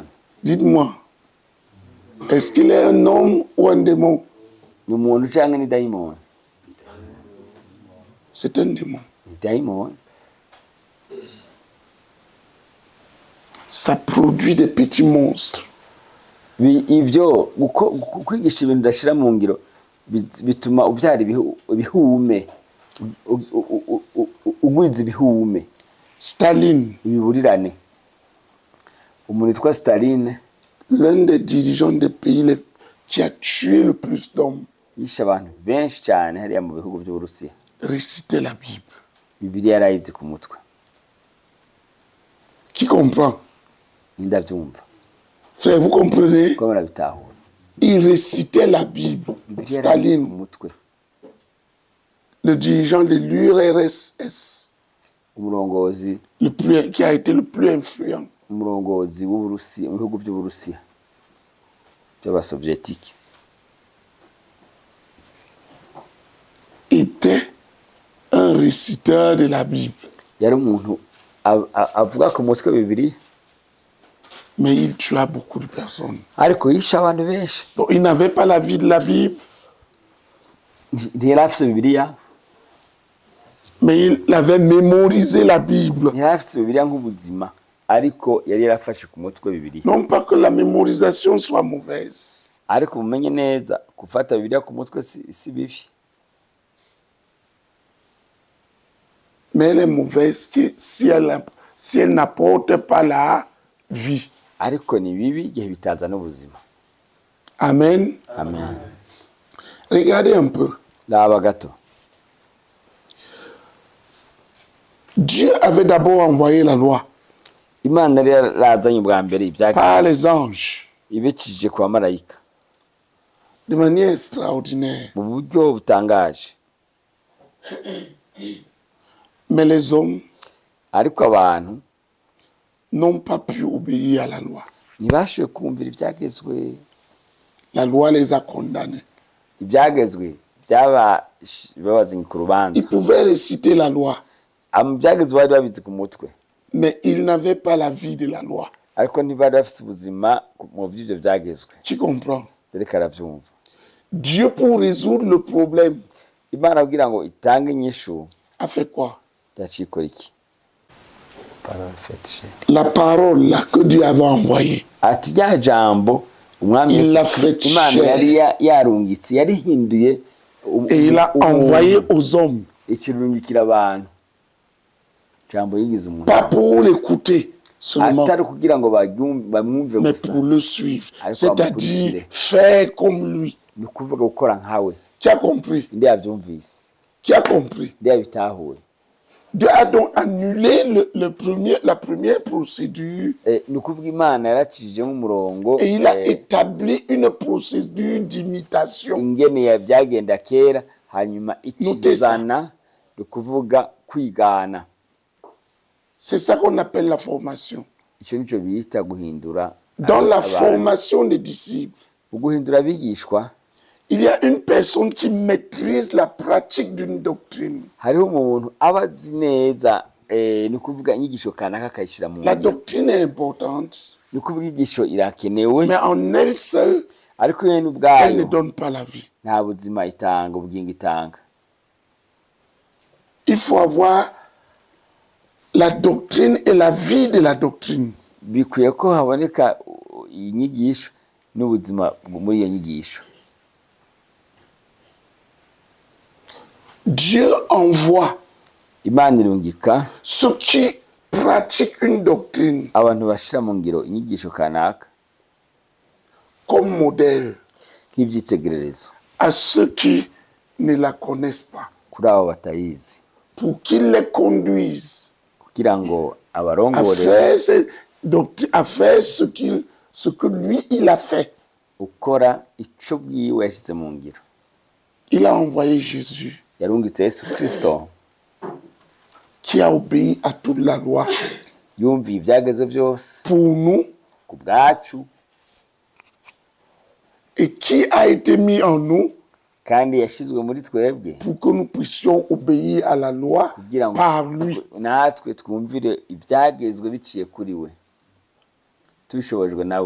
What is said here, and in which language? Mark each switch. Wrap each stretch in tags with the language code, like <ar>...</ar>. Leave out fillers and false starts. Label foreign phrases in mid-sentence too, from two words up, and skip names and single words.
<fr>Dites-moi, est-ce qu'il est un homme ou un démon?</fr> <rn>ni umuntu canke ni daimon?</rn> <fr>C'est un démon.</fr> <rn>ni daimon.</rn> <fr>Ça produit des petits monstres.</fr> <rn>ivyo kwigisha ibintu udashira mu ngiro bituma uvyara ibihume, ugwiza ibihume.</rn> <fr>Staline,</fr> <rn>ibiburirane. umuntu yitwa Staline,</rn> <fr>l'un des dirigeants des pays qui a tué le plus d'hommes,</fr> <rn>yishe abantu benshi cyane hariya mu bihugu by'Uburusiya,</rn> <fr>récitait la Bible.</fr> <rn>Bibiliya yarayizi ku mutwe.</rn> <fr>Qui comprend?</fr> <rn>Ndabyumva.</rn> <fr>Frère, vous comprenez?</fr> <rn>Ko barabitahura.</rn> <fr>Il récitait la Bible. Staline, le dirigeant de l'URSS,</fr> <rn>umurongozi</rn> <fr>qui a été le plus influent,</fr> <rn>umurongozi w'Uburusiya, mu bihugu by'Uburusiya by'abasoviétique,</rn> <fr>était un réciteur de la Bible.</fr> <rn>yari umuntu avuga ku mutwe Bibiliya,</rn> <fr>mais il tua beaucoup de personnes.</fr> <rn>ariko yishe abantu benshi.</rn> <fr>Donc il n'avait pas la vie de la Bible,</fr> <rn>ntiyari afite Bibiliya,</rn> <fr>mais il avait mémorisé la Bible.</fr> <rn>ntiyari afite Bibiliya nk'ubuzima, ariko yari yarafashe ku mutwe Bibiliya.</rn> <fr>Non pas que la mémorisation soit mauvaise,</fr> <rn>ariko mumenye neza gufata Bibiliya ku mutwe si bibi.</rn> <fr>Mais elle est mauvaise si elle n'apporte pas la vie.</fr> <rn>Ariko ni bibi igihe bitazana ubuzima.</rn> <fr>Amen.</fr> <rn>Amen.</rn> <fr>Regardez un peu.</fr> <rn>Laba gato.</rn> <fr>Dieu avait d'abord envoyé la loi</fr> <rn>Imana yari yarazanye ubwa mbere ibyagezwe</rn> <fr>par les anges</fr> <rn>ibicishije ku bamarayika</rn> <fr>de manière extraordinaire.</fr> <rn>mu buryo butangaje.</rn> <fr>Mais les hommes</fr> <rn>Ariko abantu</rn> <fr>n'ont pas pu obéir à la loi.</fr> <rn>ntibashoboye kumvira ibyagezwe.</rn> <fr>La loi les a condamnés.</fr> <rn>Ibyagezwe babazanye ku rubanza.</rn> <fr>Ils pouvaient réciter la loi,</fr> <rn>Ibyagezwe bari babizi ku mutwe,</rn> <fr>mais ils n'avaient pas la vie de la loi.</fr> <rn>ariko ntibari bafite ubuzima mu by'ibyo byagezwe.</rn> <fr>Tu comprends?</fr> <rn>Reka arabyumva.</rn> <fr>Dieu, pour résoudre le problème,</fr> <rn>Imana kugira ngo itange inyishu</rn> <fr>a fait quoi?</fr> <rn>yacikora iki?</rn> <fr>La parole là que Dieu avait envoyée,</fr> <rn>Ati rya jambo umwami</rn> <fr>Il l'a</fr> <rn>Yesu</rn> <fr>fait</fr> <rn>Imana</rn> <fr>chair.</fr> <rn>yari yarungitse, yarihinduye</rn> <fr>et il a envoyé aux hommes,</fr> <rn>ikirungikira abantu. Jambo yigize umuntu</rn> <fr>pas pour l'écouter seulement,</fr> <rn>atari kugira ngo bamwumve</rn> <fr>mais</fr> <rn>gusa,</rn> <fr>pour le suivre. Allez, C'est-à-dire faire comme lui.</fr> <rn>ni ukuvuga gukora nkawe.</rn> <fr>Qui a compris?</fr> <rn>Ndi yabyumvise,</rn> <fr>Qui a compris?</fr> <rn>ndi yabitahuye.</rn> <fr>Dieu a donc annulé la première procédure</fr> <rn>Ni ukuvuga Imana yaracishije nk'umurongo</rn> <fr>et il a établi une procédure d'imitation.</fr> <rn>ingene yabyagenda kera, hanyuma ikizana ni ukuvuga kwigana.</rn> <fr>C'est ça qu'on appelle la formation.</fr> <rn>Icyo nicyo bita guhindura.</rn> <fr>Dans la formation des disciples,</fr> <rn>Guhindura abigishwa,</rn> <fr>il y a une personne qui maîtrise la pratique d'une doctrine.</fr> <rn>hariho umuntu aba azi neza ni ukuvuga inyigisho kanaka akayishyira mu</rn> <fr>La</fr> <rn>ngiro.</rn> <fr>doctrine est importante,</fr> <rn>Ni ukuvuga inyigisho irakenewe,</rn> <fr>mais en elle seule,</fr> <rn>ariko yene</rn> <fr>elle ne</fr> <rn>ubwayo</rn> <fr>donne pas la vie.</fr> <rn>nta buzima itanga, ubugingo itanga.</rn> <fr>Il faut avoir la doctrine et la vie de la doctrine.</fr> <rn>Bikwiye ko haboneka inyigisho n'ubuzima muri iyo nyigisho.</rn> <fr>Dieu envoie</fr> <rn>Imana irungika</rn> <fr>ceux qui pratiquent une doctrine</fr> <rn>abantu bashira mu ngiro inyigisho kanaka</rn> <fr>comme modèle</fr> <rn>nk'ibyitegererezo</rn> <fr>à ceux qui ne la connaissent pas,</fr> <rn>kuri abo batayizi,</rn> <fr>pour qu'ils les conduisent</fr> <rn>kugira ngo</rn> <fr>à</fr> <rn>abarongore</rn> <fr>faire ce que lui, il a fait.</fr> <rn>ukora ico bwiwe yashyize mu ngiro.</rn> <fr>Il a envoyé Jésus</fr> <rn>Yarungitse Yesu Kristo</rn> <fr>qui a obéi à toute la loi</fr> <rn>yumviye ibyagezwe byose</rn> <fr>pour nous</fr> <rn>ku bwacu,</rn> <fr>et qui a été mis en nous</fr> <rn>kandi yashizwe muri twebwe</rn> <fr>pour que nous puissions obéir à la loi</fr> <rn>kugira ngo</rn> <fr>par lui.</fr> <rn>natwe twumvire ibyagezwe biciye kuri we, tubishobojwe nawe.</rn>